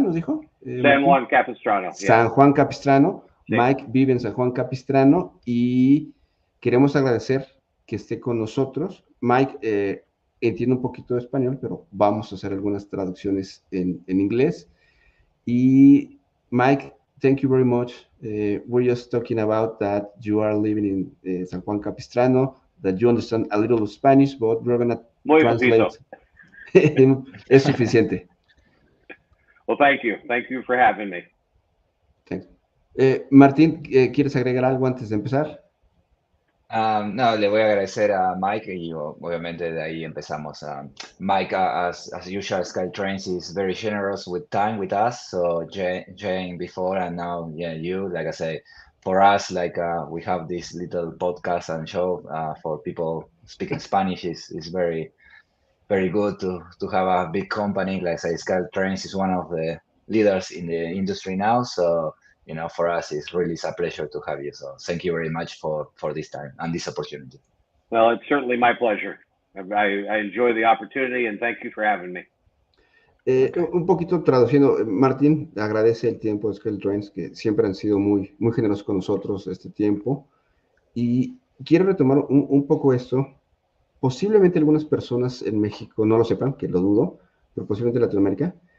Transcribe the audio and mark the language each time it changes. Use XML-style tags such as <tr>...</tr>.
<es>Nos dijo San Martín.</es> <en>Juan Capistrano, yes. San Juan Capistrano.</en> <es>Sí. Mike vive en San Juan Capistrano y queremos agradecer que esté con nosotros. Mike entiende un poquito de español, pero vamos a hacer algunas traducciones en inglés.</es> <en>Y Mike, thank you very much. We're just talking about that you are living in San Juan Capistrano, that you understand a little of Spanish, but we're going to</en> <es>Muy poquito.</es> <en>translate.</en> <es>Es suficiente.</es> <en>Well, thank you. Thank you for having me. Thanks.</en> <es>Martín, ¿quieres agregar algo antes de empezar? No, le voy a agradecer a Mike y obviamente de ahí empezamos.</es> <en>Mike, as usual, SkyTrains is very generous with time with us. So Jane before and now, yeah, you, like I say, for us, like we have this little podcast and show for people speaking Spanish is very good to have a big company like say SkyTrains is one of the leaders in the industry now. So for us, it's really a pleasure to have you. So thank you very much for this time and this opportunity. Well, it's certainly my pleasure. I enjoy the opportunity and thank you for having me. Okay.</en> <es>Un poquito traduciendo, Martín agradece el tiempo de Scale Trends, que siempre han sido muy generosos con nosotros este tiempo. Y quiero retomar un poco esto. Posiblemente algunas personas en México no lo sepan, que lo dudo, pero posiblemente en Latinoamérica.</es>